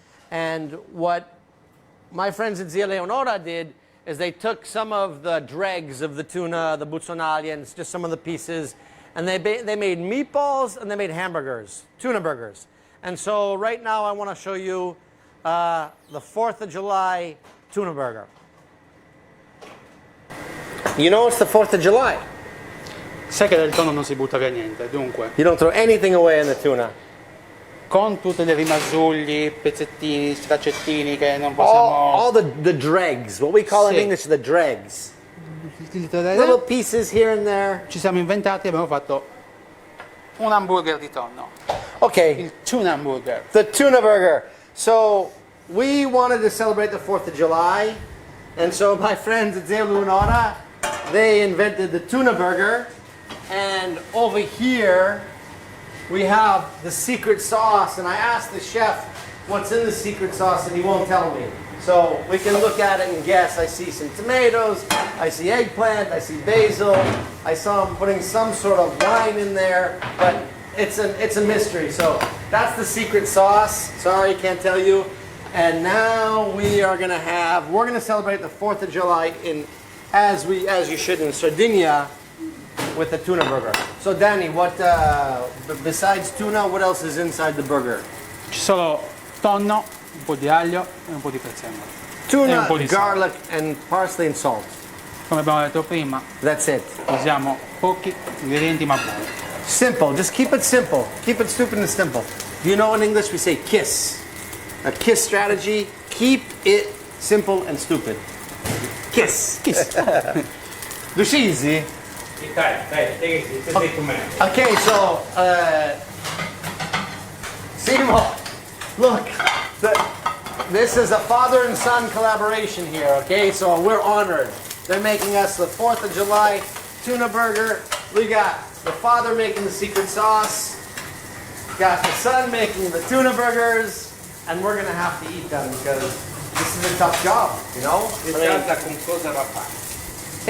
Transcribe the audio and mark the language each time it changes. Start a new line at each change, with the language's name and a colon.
English: And what my friends at Zia Leonora did is they took some of the dregs of the tuna, the buzzonaglia, and just some of the pieces, and they made meatballs and they made hamburgers, tuna burgers. And so right now I want to show you the 4th of July tuna burger. You know it's the 4th of July.
Italian: Sai che del tonno non si butta via niente, dunque,
English: You don't throw anything away in the tuna.
Italian: con tutti i rimasugli, pezzettini, straccettini che non possiamo...
English: All the dregs, what we call in Sì. English the dregs. Little pieces here and there.
Italian: Ci siamo inventati e abbiamo fatto un hamburger di tonno, Okay, il tuna hamburger.
English: the tuna burger. So we wanted to celebrate the 4th of July, and so my friends at Zia Leonora, they invented the tuna burger, and over here we have the secret sauce, and I asked the chef what's in the secret sauce, and he won't tell me. So we can look at it and guess. I see some tomatoes, I see eggplant, I see basil, I saw him putting some sort of wine in there, but it's a mystery. So that's the secret sauce. Sorry, can't tell you. And now we're gonna celebrate the 4th of July as you should in Sardinia, with the tuna burger. So Danny, what besides tuna, what else is inside the burger?
Italian: Ci sono tonno, un po' di aglio e un po' di prezzemolo. E
English: Tuna,
Italian: un po' di sale.
English: garlic, and parsley and salt.
Italian: Come abbiamo detto prima,
English: That's it.
Italian: usiamo pochi ingredienti ma buoni.
English: Simple. Just keep it simple. Keep it stupid and simple. Do you know in English we say KISS? A KISS strategy. Keep it simple and stupid. KISS. Lucisi.
Italian: Dai, sei tu me.
English: Okay, so Simo, look, this is a father and son collaboration here. Okay, so we're honored. They're making us the 4th of July tuna burger. We got the father making the secret sauce. Got the son making the tuna burgers, and we're gonna have to eat them because this is a tough job, you know.
Italian: Guarda con cosa va fatto.